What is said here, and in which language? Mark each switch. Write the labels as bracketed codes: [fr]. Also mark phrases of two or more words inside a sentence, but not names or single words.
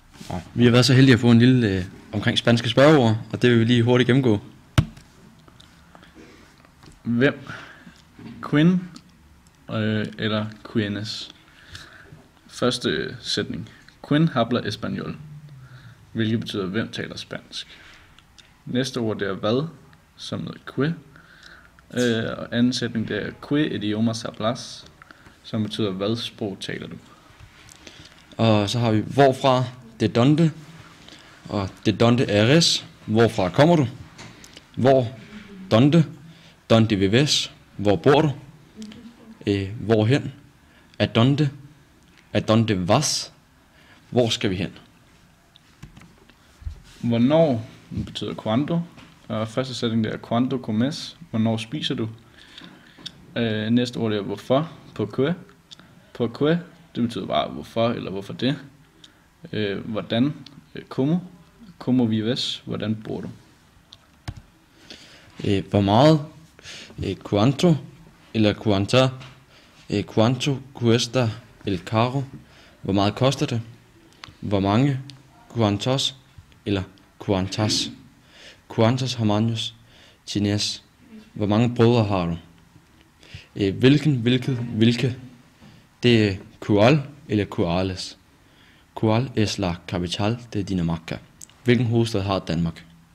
[da] Vi har været så heldige at få en lille omkring spanske spørgeord, og det vil vi lige hurtigt gennemgå. Hvem? Quien eller quienes? Første sætning. [es] Quien habla español, [da] hvilket betyder, hvem taler spansk. Næste ord det er hvad, som med que. Og anden sætning det er [es] que idiomas hablas, [da] som betyder, hvad sprog taler du. Og så har vi hvorfra, [es] de donde, og de donde eres, [da] hvorfra kommer du? Hvor, [es] donde, donde vives, [da] hvor bor du? Hvorhen, [es] adonde vas, [da] hvor skal vi hen? Hvornår betyder cuando, og første sætning det er [es] cuando comes, [da] hvornår spiser du. Næste ord det er hvorfor, på que, det betyder bare hvorfor eller hvorfor det. Hvordan, [es] como vives, [da] hvordan bor du. Hvor meget, [es] cuanto eller cuanta, cuanto cuesta el caro, [da] hvor meget koster det? Hvor mange, cuantos eller cuantas, [es] cuantos hermanos tienes, [da] hvor mange brødre har du? Hvilke, det er cual eller cuales. [es] Cual es la capital de Dinamarca. [da] Hvilken hovedstad har Danmark?